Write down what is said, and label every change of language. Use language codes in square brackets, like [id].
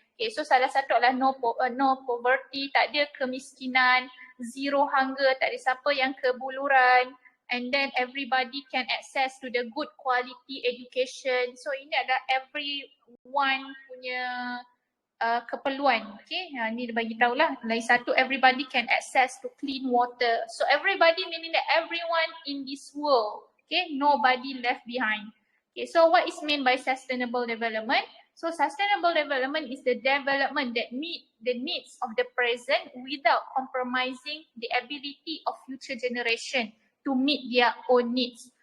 [ms] Okay, so salah satu adalah [en] no poverty, [ms] tak ada kemiskinan, [en] zero hunger, [ms] tak ada siapa yang kebuluran. [en] And then everybody can access to the good quality education. [ms] So ini adalah everyone punya keperluan. Okay, ni dia bagi tahulah. Lagi satu, [en] everybody can access to clean water. So everybody meaning that everyone in this world. Okay, nobody left behind. Okay, so what is meant by sustainable development? So sustainable development is the development that meet the needs of the present without compromising the ability of future generation to meet their own needs.